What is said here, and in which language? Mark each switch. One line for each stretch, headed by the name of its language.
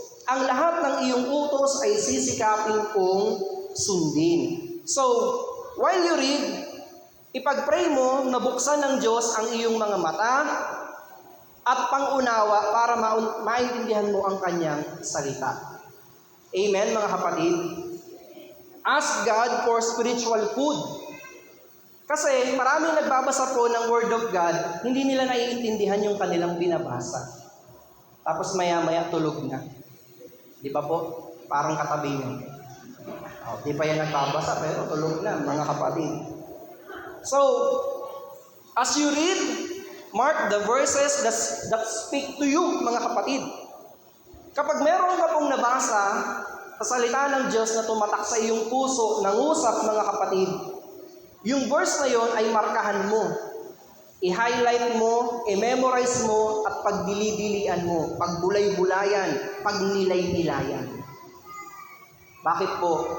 Filipino: Ang lahat ng iyong utos ay sisikapin kong sundin.
English: So, while you read,
Filipino: ipag-pray mo na buksan ng Diyos ang iyong mga mata at pangunawa para maintindihan mo ang kanyang salita. Amen, mga kapatid?
English: Ask God for spiritual food.
Filipino: Kasi maraming nagbabasa po ng Word of God, hindi nila naiintindihan yung kanilang binabasa. Tapos maya-maya tulog na. Di ba po? Parang katabi nyo. Di pa yan nagbabasa, pero tulog na, mga kapatid.
English: So, as you read, mark the verses that speak to you,
Filipino: mga kapatid. Kapag meron ka pong nabasa sa salita ng Diyos na tumatak sa iyong puso, nangusap, mga kapatid, yung verse na yon ay markahan mo. I-highlight mo, i-memorize mo, at pagdili-dilian mo, pagbulay-bulayan, pagnilay-nilayan. Bakit po?